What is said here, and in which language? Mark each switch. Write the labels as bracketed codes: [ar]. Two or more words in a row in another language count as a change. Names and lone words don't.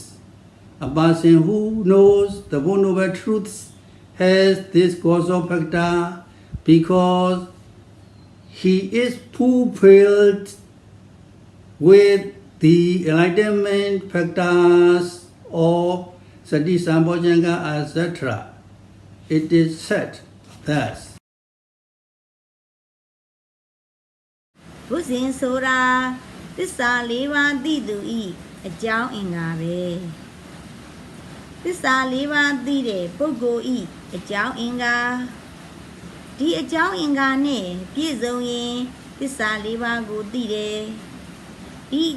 [en] A person who knows the Four Noble Truths has this causal factor because he is fulfilled with the enlightenment factors of Sati, Sambhojjhanga, etc. It is said thus. [my] ဘုဇင်ဆိုတာသစ္စာ၄ပါးသိသူဤအကြောင်းအင်္ဂါပဲသစ္စာ၄ပါးသိတဲ့ပုဂ္ဂိုလ်ဤအကြောင်းအ င်္ဂါဒီအကြောင်းအင်္ဂါနဲ့ပြည့်စုံရင်သစ္စာ၄ပါးကိုသိတယ်ဒီအ